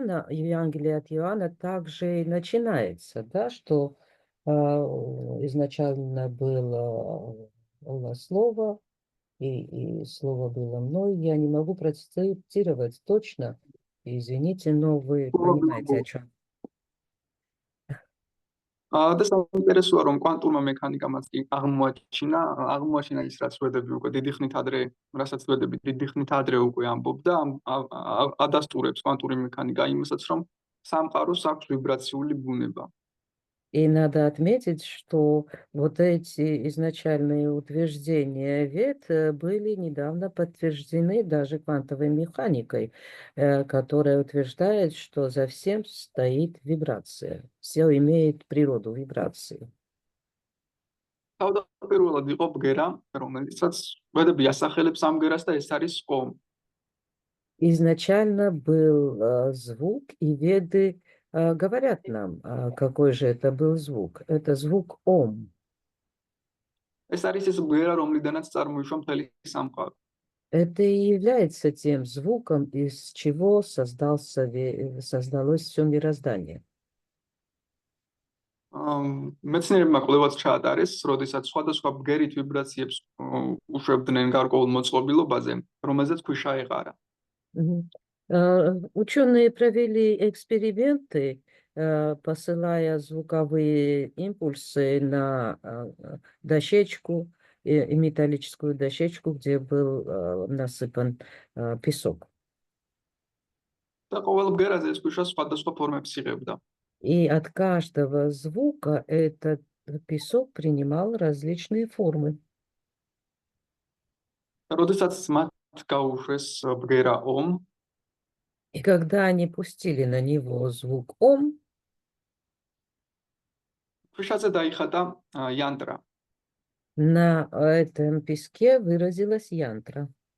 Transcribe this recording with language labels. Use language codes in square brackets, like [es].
[ru] Евангелие от Иоанна также и начинается, да, что изначально было слово, и слово было мной. Я не могу процитировать точно, извините, но вы понимаете, о чем. [ka] და საინტერესოა, რომ კვანტურმა მექანიკამაც კი აღმოაჩინა ის, რაც ვედები უკვე დიდი ხნით ადრე, რასაც ვედები დიდი ხნით ადრე უკვე ამბობდა, ადასტურებს კვანტური მექანიკა იმასაც, რომ სამყაროს აქვს ვიბრაციული ბუნება. [ru] И надо отметить, что вот эти изначальные утверждения ВЕД были недавно подтверждены даже квантовой механикой, которая утверждает, что за всем стоит вибрация. Все имеет природу вибрации. [ka] თავდაპირველად იყო ბგერა, რომელიცაც ვედები ასახელებს ამ ბგერას და ეს არის ომ. [ru] Изначально был звук, и веды говорят нам, какой же это был звук. Это звук Ом. [ka] ეს არის ის ბგერა, რომლიდანაც წარმოიშვა მთელი სამყარო. [ru] Это и является тем звуком, из чего создалось все мироздание. [ka] მეცნიერებმა კვლევაც ჩაატარეს, როდესაც სხვადასხვა ბგერით ვიბრაციებს უშვებდნენ გარკვეულ მოწყობილობაზე, რომელზეც ქვიშა ეყარა. [ru] Ученые провели эксперименты, посылая звуковые импульсы на дощечку, и металлическую дощечку, где был насыпан песок. [ka] და ყოველ ბგერაზე ეს ქვიშა სხვადასხვა ფორმებს იღებდა. [ru] И от каждого звука этот песок принимал различные формы. [ka] როდესაც მათ გაუშვეს ბგერა ომ, [ru] И когда они пустили на него звук Ом, [ka] ქვიშაზე დაიხატა იანტრა. [ru] на этом песке выразилась янтра.